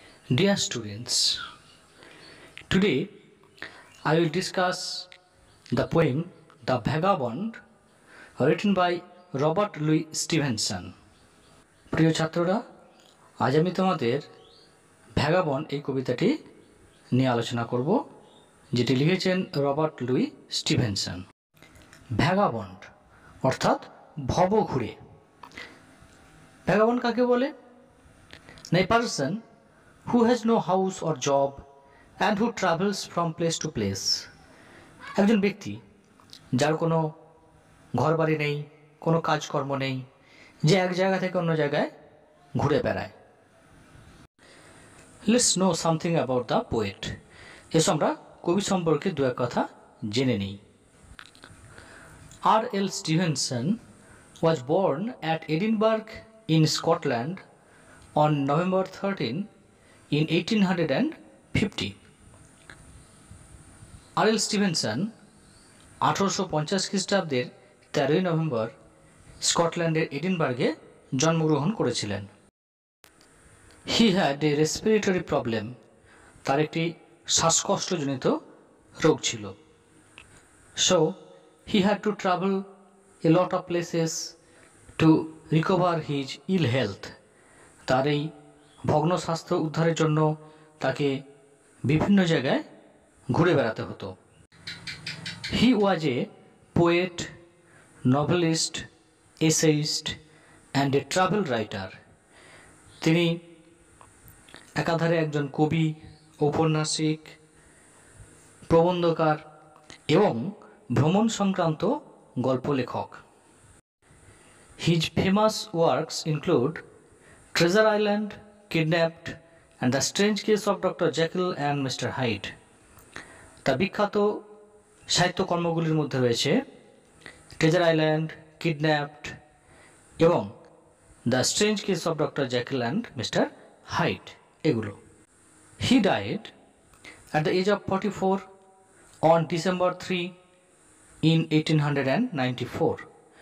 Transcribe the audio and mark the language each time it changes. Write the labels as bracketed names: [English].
[English] Dear students, today I will discuss the poem The Vagabond written by Robert Louis Stevenson. [Bangla] প্রিয় ছাত্ররা, আজ আমি তোমাদের ভ্যাগাবন্ড এই কবিতাটি নিয়ে আলোচনা করব, যেটি লিখেছেন রবার্ট লুই স্টিভেনসন। ভ্যাগাবন্ড অর্থাৎ ভবঘুরে। ভ্যাগাবন্ড কাকে বলে? [English] A person who has no house or job and who travels from place to place. [Bangla] একজন ব্যক্তি যার কোনো ঘর বাড়ি নেই, কোনো কাজকর্ম নেই, যে এক জায়গা থেকে অন্য জায়গায় ঘুরে বেড়ায়। [English] Let's know something about the poet. [Bangla] এসো আমরা কবি সম্পর্কে দু এক কথা জেনে নিই। [English] R.L. Stevenson was born at Edinburgh in Scotland on November 13 in 1850. R.L. [Bangla] Stevenson 1850 খ্রিস্টাব্দের 13 নভেম্বর স্কটল্যান্ডের এডিনবার্গে জন্মগ্রহণ করেছিলেন। [English] He had a respiratory problem. [Bangla] তার একটি শ্বাসকষ্টজনিত রোগ ছিল। [English] So he had to travel a lot of places to recover his ill health. [Bangla] তার এই ভগ্ন স্বাস্থ্য উদ্ধারের জন্য তাকে বিভিন্ন জায়গায় ঘুরে বেড়াতে হতো। [English] He was a poet, novelist, essayist and a travel writer. [Bangla] তিনি একাধারে একজন কবি, ঔপন্যাসিক, প্রবন্ধকার এবং ভ্রমণ সংক্রান্ত গল্প লেখক। [English] His famous works include Treasure Island, Kidnapped and The Strange Case of Dr. Jekyll and Mr. Hyde. [Bangla] তার বিখ্যাত সাহিত্যকর্মগুলির মধ্যে রয়েছে ট্রেজার আইল্যান্ড, কিডন্যাপড এবং the strange case of doctor Jekyll and mister hide এগুলো। [English] He died at the age of 44 on December 3 in 1894।